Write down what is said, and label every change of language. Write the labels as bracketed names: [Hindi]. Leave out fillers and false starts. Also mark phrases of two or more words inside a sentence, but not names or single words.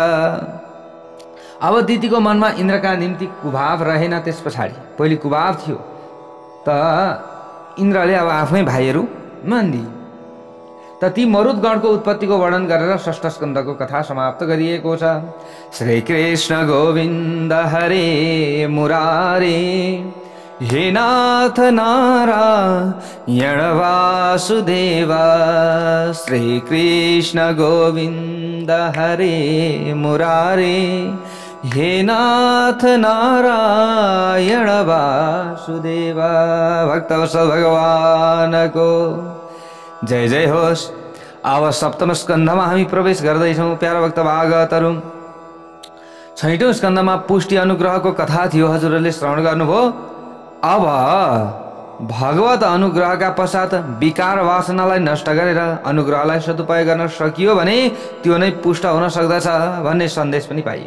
[Nepali] अब दितिको मनमा इन्द्रका निम्ति कुभाव रहेन। त्यस पछाडि पहिले कुभाव थियो त इन्द्रले अब आफ्नै भाइहरू मानिदिए। त ती मरुद्गणको उत्पत्तिको वर्णन गरेर 6 स्कन्धको कथा समाप्त गरिएको छ। [Sanskrit] श्री कृष्ण गोविन्द हरे मुरारे, हे नाथ नारायण वासुदेव। श्री कृष्ण गोविन्द हरे मुरारे, हे नाथ नारायण वासुदेव। [Nepali] भक्तवत्सल भगवानको जय जय होस्। अब सप्तम स्कन्धमा हामी प्रवेश गर्दैछौँ। प्यारा भक्त भागवतहरू, 6औं स्कन्धमा पुष्टि अनुग्रहको कथा थियो, हजुरहरूले श्रवण गर्नुभयो। अब भगवत अनुग्रहका पश्चात विकार वासनालाई नष्ट गरेर अनुग्रहलाई सदुपयोग गर्न सकियो भने त्यो नै पुष्ट हुन सक्दछ भन्ने सन्देश पनि पाइयो।